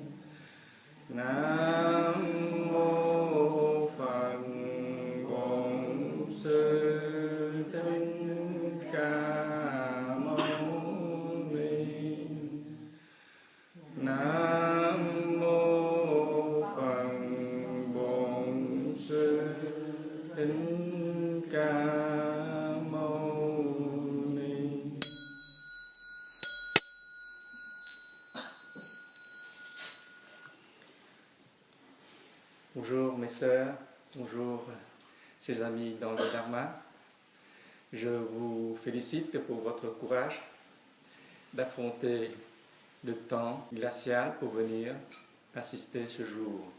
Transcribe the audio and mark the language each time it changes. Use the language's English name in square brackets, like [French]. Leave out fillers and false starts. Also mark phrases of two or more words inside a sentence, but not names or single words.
[Vietnamese] Nam mô Phật Bổn Sư Thích Ca Mâu Ni. Nam mô Phật Bổn Sư Thích Ca Mâu Ni. [French] Bonjour mes sœurs, bonjour chers amis dans le Dharma. Je vous félicite pour votre courage d'affronter le temps glacial pour venir assister ce jour.